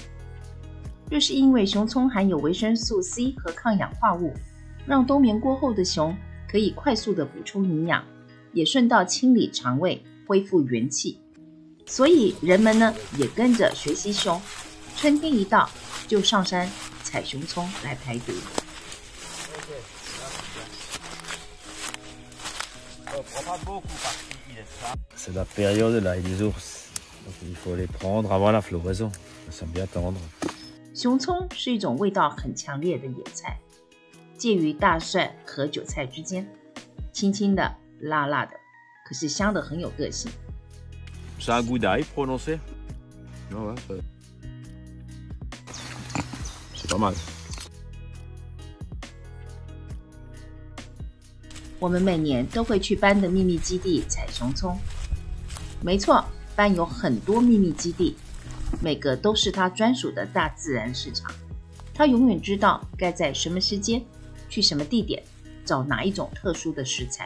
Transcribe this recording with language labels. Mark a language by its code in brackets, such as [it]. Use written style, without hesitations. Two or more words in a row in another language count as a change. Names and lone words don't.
[zh] 这是因为熊葱含有维生素 C 和抗氧化物，让冬眠过后的熊可以快速的补充营养，也顺道清理肠胃，恢复元气。所以人们呢也跟着学习熊，春天一到就上山采熊葱来排毒。 [fr] C'est la période là des ours, donc il faut les prendre avant la floraison. Ça sent bien tendre. [zh] 熊葱是一种味道很强烈的野菜，介于大蒜和韭菜之间，轻轻的、辣辣的，可是香的很有个性。 [fr] Ça a un goût d'ail prononcé. Ouais, c'est pas mal. [zh] 我们每年都会去班的秘密基地采熊葱。没错，班有很多秘密基地，每个都是他专属的大自然市场。他永远知道该在什么时间，去什么地点，找哪一种特殊的食材。